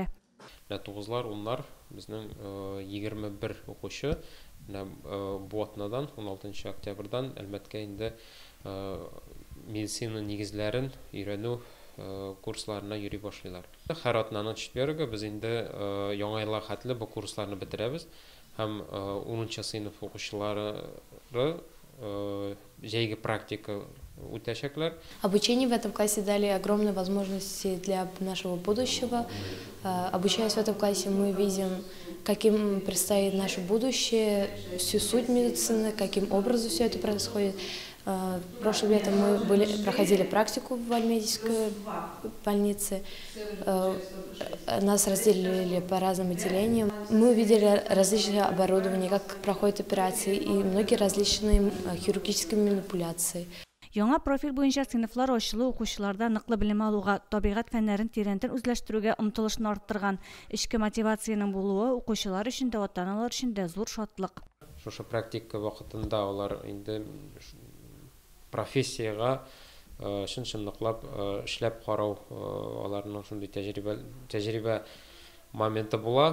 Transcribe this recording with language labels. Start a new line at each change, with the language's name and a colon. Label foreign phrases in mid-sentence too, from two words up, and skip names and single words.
Tatar: 9-лар, 10-лар безнең 21 укучы бу атнадан 16 октябрьдан Әлмәткә инде медицина нигезләрен өйрәнү курсларына йөри башлыйлар. Һәр атнаның четвергы без инде яңа елга хәтле бу курсларны бетерәбез һәм 10-нчы сыйныф укучылары җәйге практика утәчәкләр.
Russian: Обучение в этом классе дали огромные возможности для нашего будущего. Обучаясь в этом классе, мы видим, каким предстоит наше будущее, всю суть медицины, каким образом все это происходит. Прошлым летом мы проходили практику в Альметьевской больнице. Нас разделили по разным отделениям. Мы увидели различные оборудования, как проходят операции и многие различные хирургические манипуляции.
Tatar: Яңа профиль буенча сыйныфлар ачылу укучыларда ныклы белем алуга, табигать фәннәрен тирәнтен үзләштерүгә омтылышны арттырган. Эчке мотивацияның булуы укучылар өчен дә, ата-аналар өчен дә зур шатлык. Шушы практика вакытында алар инде профессияга чын-чынлыклап эшләп карау аларның шундый тәҗрибә моменты була.